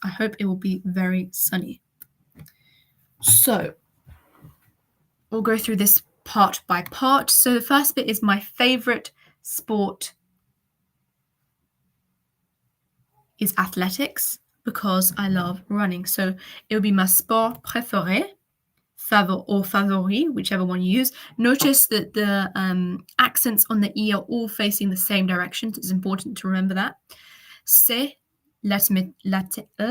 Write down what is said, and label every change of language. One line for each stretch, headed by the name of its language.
English: I hope it will be very sunny. So, we'll go through this part by part. So, the first bit is my favorite sport is athletics because I love running. So, it will be
French: ma sport préféré.
English: Or favori, whichever one you use. Notice that the accents on the E are all facing the same direction. It's important to remember that.
French: C'est l'athlétisme.